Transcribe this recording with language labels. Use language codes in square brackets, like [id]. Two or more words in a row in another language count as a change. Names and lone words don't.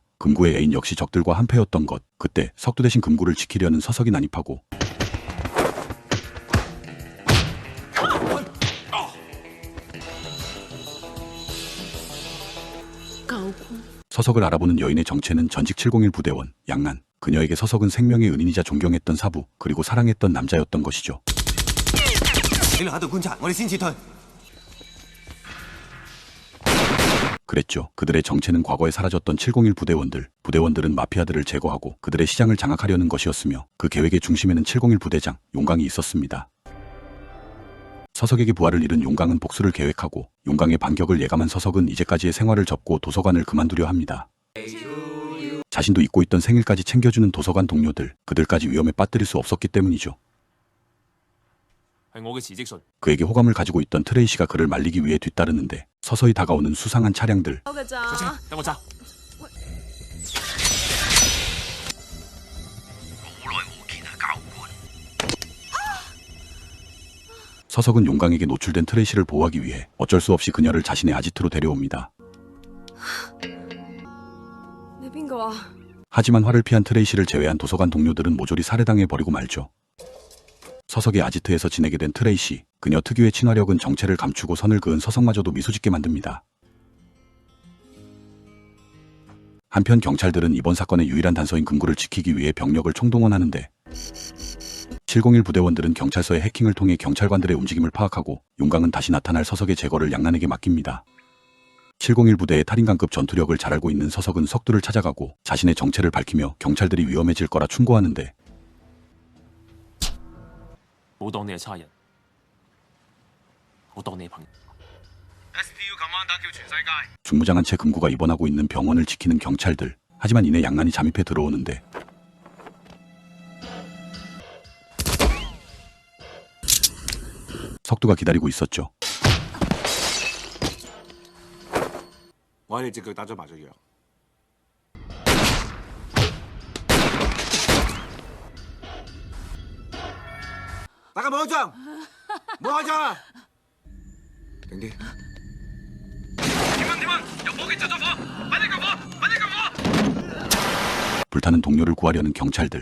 [ko] 금구의 애인 역시 적들과 한패였던 것. 그때 석두 대신 금구를 지키려는 서석이 난입하고 서석을 알아보는 여인의 정체는 전직 701 부대원 양난. 그녀에게 서석은 생명의 은인이자 존경했던 사부, 그리고 사랑했던 남자였던 것이죠. [yue] 你留喺度觀察，我哋先撤退。 [ko] 그랬죠. 그들의 정체는 과거에 사라졌던 701 부대원들. 부대원들은 마피아들을 제거하고 그들의 시장을 장악하려는 것이었으며 그 계획의 중심에는 701 부대장 용강이 있었습니다. 서석에게 부하를 잃은 용강은 복수를 계획하고 용강의 반격을 예감한 서석은 이제까지의 생활을 접고 도서관을 그만두려 합니다. 자신도 잊고 있던 생일까지 챙겨주는 도서관 동료들, 그들까지 위험에 빠뜨릴 수 없었기 때문이죠. [yue] 係我嘅辭職信。 [ko] 그에게 호감을 가지고 있던 트레이시가 그를 말리기 위해 뒤따르는데 서서히 다가오는 수상한 차량들. [yue] 好㗎咋？等我揸。 [ko] 서석은 서석은 용강에게 노출된 트레이시를 보호하기 위해 어쩔 수 없이 그녀를 자신의 아지트로 데려옵니다. [yue] 你邊個啊？ [ko] 하지만 화를 피한 트레이시를 제외한 도서관 동료들은 모조리 살해당해 버리고 말죠. 서석의 아지트에서 지내게 된 트레이시, 그녀 특유의 친화력은 정체를 감추고 선을 그은 서석마저도 미소짓게 만듭니다. 한편 경찰들은 이번 사건의 유일한 단서인 금고를 지키기 위해 병력을 총동원하는데 701 부대원들은 경찰서의 해킹을 통해 경찰관들의 움직임을 파악하고 용강은 다시 나타날 서석의 제거를 양난에게 맡깁니다. 701 부대의 탈인강급 전투력을 잘 알고 있는 서석은 석두를 찾아가고 자신의 정체를 밝히며 경찰들이 위험해질 거라 충고하는데 [yue] 冇當你係差人，我當你係朋友。 [ko] 중무장한 채 금고가 입원하고 있는 병원을 지키는 경찰들. 하지만 이내 양난이 잠입해 들어오는데 석두가 기다리고 있었죠. [yue] 我喺你隻腳打咗麻醉藥。大家冇開槍，冇開槍啊！靜啲。 [ko] 불타는 동료를 구하려는 경찰들.